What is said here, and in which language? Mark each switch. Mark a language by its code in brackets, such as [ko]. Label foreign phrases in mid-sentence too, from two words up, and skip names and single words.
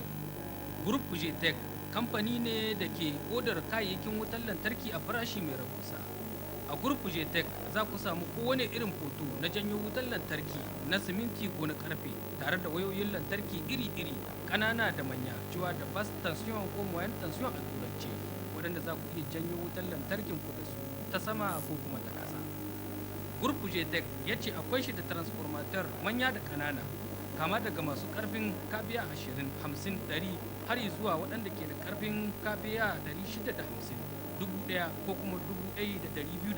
[ha] Group Tech kamfani ne da ke odar kayayyakin wutar lantarki a farashi mai rahusa. A Group Tech za ku samu kowane irin foto na janyo wutar lantarki na siminti ko na karfe tare da wayoyin lantarki iri-iri ƙanana da manya cewa da [fr] fast tension [ha] ko [fr] moyen tension [ha] a turance waɗanda za ku iya janyo wutar lantarkin ku da su ta sama ko kuma ta ƙasa. Group Tech ya ce akwai shi da transformator manya da ƙanana kama daga masu ƙarfin kabiya 20, 50, 100 har zuwa waɗanda ke da ƙarfin kabiya 650, 1000 ko kuma 1250.